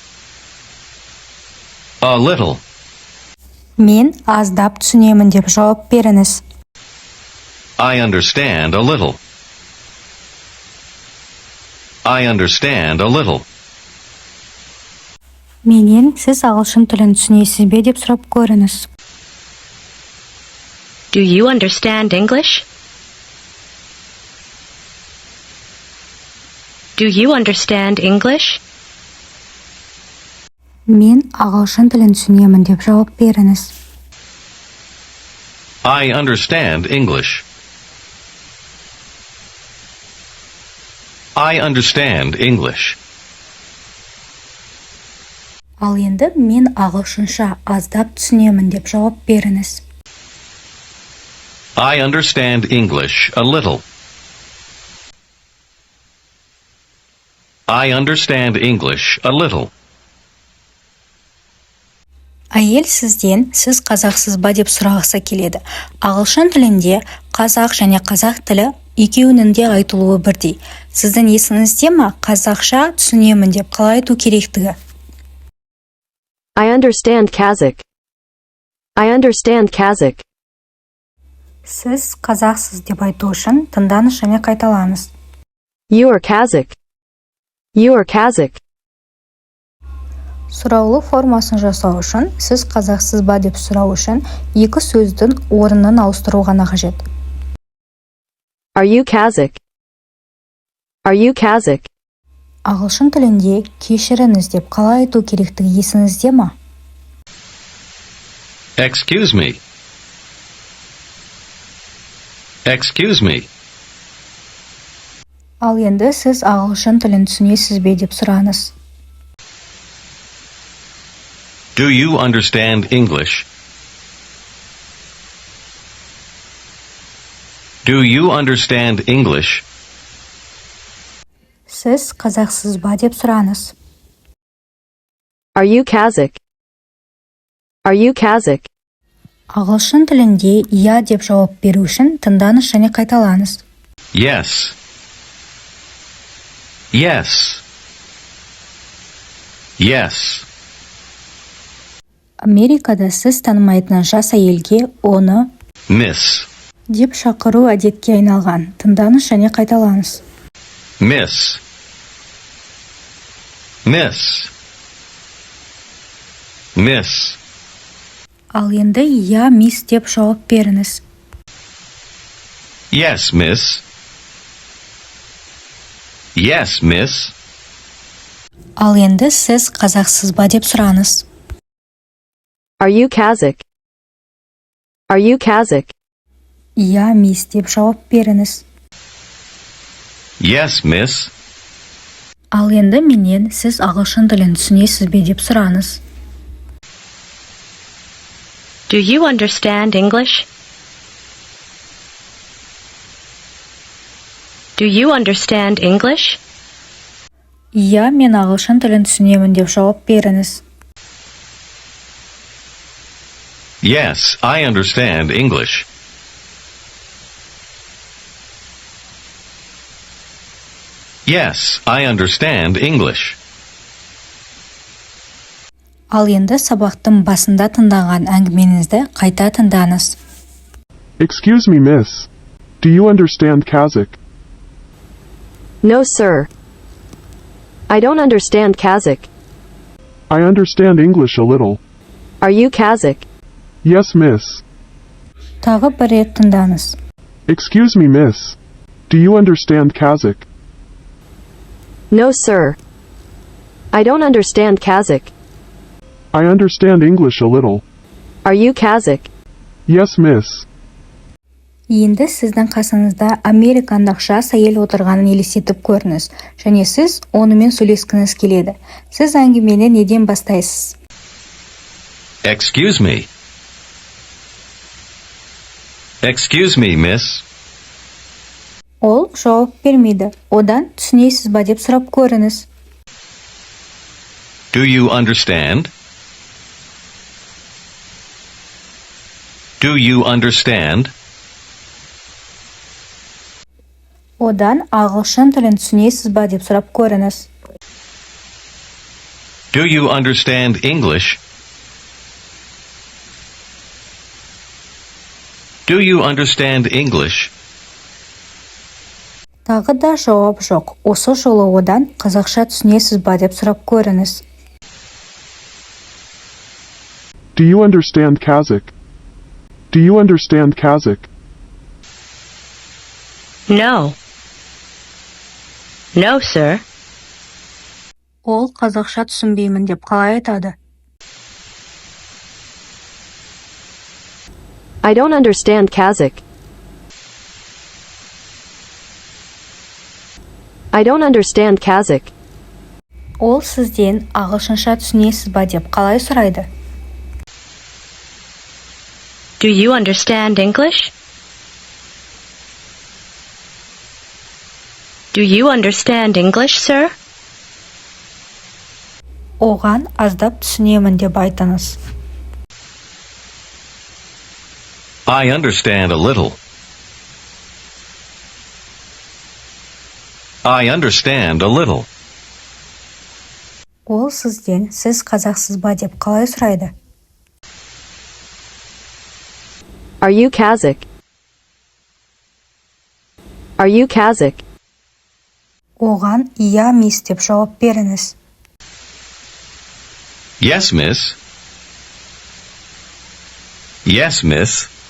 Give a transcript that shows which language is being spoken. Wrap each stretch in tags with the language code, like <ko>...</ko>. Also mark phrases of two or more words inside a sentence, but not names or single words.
<en>A little.</en> <kk>Мен аздап түсінемін деп жауап беріңіз.</kk> <en>I understand a little. I understand a little.</en> <kk>Менен сіз ағылшын тілін түсінесіз бе деп сұрап көріңіз.</kk> <en>Do you understand English? Do you understand English?</en> <kk>Мен ағылшын тілін түсінемін деп жауап беріңіз.</kk> <en>I understand English. I understand English.</en> <kk>Ал енді мен ағылшынша аздап түсінемін деп жауап беріңіз.</kk> <en>I understand English a little. I understand English a little.</en> <kk>Әйел сізден сіз қазақсыз ба деп сұрағысы келеді. Ағылшын тілінде қазақ және қазақ тілі екеуінің де айтылуы бірдей. Сіздің есіңізде ме қазақша түсінемін деп қалай айту керектігі?</kk> <en>I understand Kazakh. I understand Kazakh.</en> <kk>Сіз қазақсыз деп айту үшін тыңдаңыз және қайталаңыз.</kk> <en>You are Kazakh. You are Kazakh.</en> <kk>Сұраулы формасын жасау үшін сіз қазақсыз ба деп сұрау үшін екі сөздің орнын ауыстыру ғана қажет.</kk> <en>Are you Kazakh? Are you Kazakh?</en> <kk>Ағылшын тілінде кешіріңіз деп қалай айту керектігі есіңізде ме?</kk> <en>Excuse me. Excuse me.</en> <kk>Ал енді сіз ағылшын тілін түсінесіз бе деп сұраңыз.</kk> <en>Do you understand English? Do you understand English?</en> <kk>Сіз қазақсыз ба деп сұраңыз.</kk> <en>Are you Kazakh? Are you Kazakh?</en> <kk>Ағылшын тілінде «я» деп жауап беру үшін тыңдаңыз және қайталаңыз.</kk> <en>Yes. Yes. Yes.</en> <kk>Америкада сіз танымайтын жас әйелге оны Miss. деп шақыру әдетке айналған. Тыңдаңыз және қайталаңыз.</kk> <en>Miss. Miss. Miss.</en> <kk>Ал енді «я, мисс» деп жауап беріңіз.</kk> <en>Yes, miss. Yes, miss.</en> <kk>Ал енді сіз қазақсыз ба деп сұраңыз.</kk> <en>Are you Kazakh? Are you Kazakh?</en> <kk>«Я, мисс» деп жауап беріңіз.</kk> <en>Yes, miss.</en> <kk>Ал енді менен сіз ағылшын тілін түсінесіз бе деп сұраңыз.</kk> <en>Do you understand English? Do you understand English?</en> <kk>Иә, мен ағылшын тілін түсінемін деп жауап беріңіз.</kk> <en>Yes, I understand English. Yes, I understand English.</en> <kk>Ал енді сабақтың басында тыңдаған әңгіменізді қайта тыңдаңыз.</kk> <en>Excuse me, miss. Do you understand Kazakh? No, sir. I don't understand Kazakh. I understand English a little. Are you Kazakh? Yes, miss.</en> <kk>Тағы бір рет тыңдаңыз.</kk> <en>Excuse me, miss. Do you understand Kazakh? No, sir. I don't understand Kazakh. I understand English a little. Are you Kazakh? Yes, miss.</en> <kk>Енді сіздің қасыңызда Американдық жас әйел отырғанын елестетіп көріңіз, және сіз онымен сөйлескіңіз келеді. Сіз әңгімені неден бастайсыз?</kk> <en>Excuse me. Excuse me, miss.</en> <kk>Ол жауап бермейді. Одан түсінесіз ба деп сұрап көріңіз.</kk> <en>Do you understand? Do you understand?</en> <kk>Одан ағылшын тілін түсінесіз ба деп сұрап көріңіз.</kk> <en>Do you understand English? Do you understand English?</en> <kk>Тағы да жауап жоқ. Осы жолы одан қазақша түсінесіз ба деп сұрап көріңіз.</kk> <en>Do you understand Kazakh? Do you understand Kazakh? No. No, sir.</en> <kk>Ол қазақша түсінбеймін деп қалай айтады?</kk> <en>I don't understand Kazakh. I don't understand Kazakh.</en> <kk>Ол сізден ағылшынша түсінесіз ба деп қалай сұрайды?</kk> <en>Do you understand English? Do you understand English, sir?</en> <kk>Оған аздап түсінемін деп айтыңыз.</kk> <en>I understand a little. I understand a little.</en> <kk>Ол сізден сіз қазақсыз ба деп қалай сұрайды?</kk> <en>Are you Kazakh? Are you Kazakh?</en> <kk>Оған иә, мис деп жауап беріңіз.</kk> <en>Yes, miss. Yes, miss.</en>